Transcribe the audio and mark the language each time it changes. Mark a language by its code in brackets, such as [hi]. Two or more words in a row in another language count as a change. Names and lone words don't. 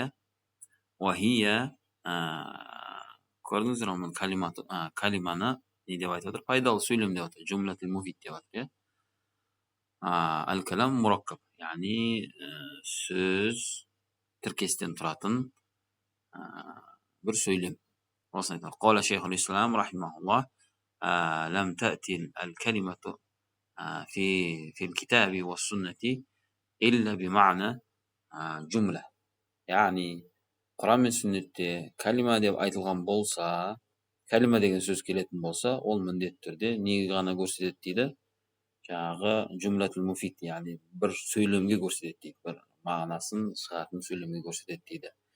[ar] وهي, [kk] көрдіңіздер ме, кәлиманы не деп айтып отыр? Пайдалы сөйлем деп отыр. [ar] الجملة المفيدة [kk] деп отыр, иә? [ar] الكلام مركب, [kk] яғни сөз тіркестен тұратын бір сөйлем. Осыны айтады. [ar] قال شيخ الإسلام رحمه الله لم تأت الكلمة في الكتاب والسنة إلا بمعنى جملة. [kk] Яғни Құран мен сүннетте кәлима деп айтылған болса, кәлима деген сөз келетін болса, ол міндетті түрде неге ғана көрсетеді дейді? Жаңағы [ar] الجملة المفيدة, [kk] яғни бір сөйлемге көрсетеді дейді, бір мағынасын шығатын сөйлемге көрсетеді дейді.